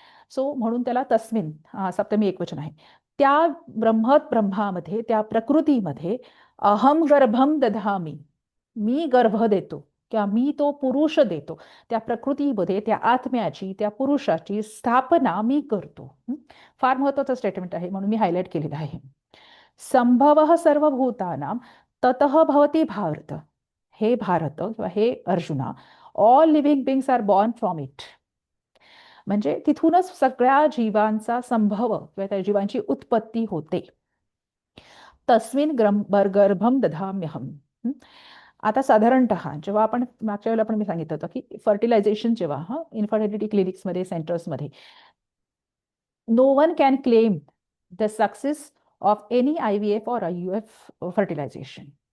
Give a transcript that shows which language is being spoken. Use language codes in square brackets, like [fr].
[mr] So म्हणून त्याला तस्मिन, सप्तमी एकवचन आहे. त्या ब्रह्मामध्ये, त्या प्रकृतीमध्ये [sa] अहम गर्भम दधामी, [mr] मी गर्भ देतो किंवा मी तो पुरुष देतो. त्या प्रकृतीमध्ये त्या आत्म्याची, त्या पुरुषाची स्थापना मी करतो. फार महत्वाचं स्टेटमेंट आहे, म्हणून मी हायलाइट केलेलं आहे. [sa] संभव सर्वभूतानां ततः भवती भारत. [mr] हे भारत किंवा हे अर्जुना, [en] All living beings are born from it. [mr] म्हणजे तिथूनच सगळ्या जीवांचा संभव किंवा त्या जीवांची उत्पत्ती होते. [sa] तस्मिन गर्भम दधाम्यहम. [mr] आता साधारणतः जेव्हा आपण मागच्या वेळेला पण मी सांगितलं होतं की फर्टिलायझेशन जेव्हा infertility क्लिनिक्समध्ये, सेंटर्समध्ये, [en] No one can claim the success of any IVF और IUF fertilization.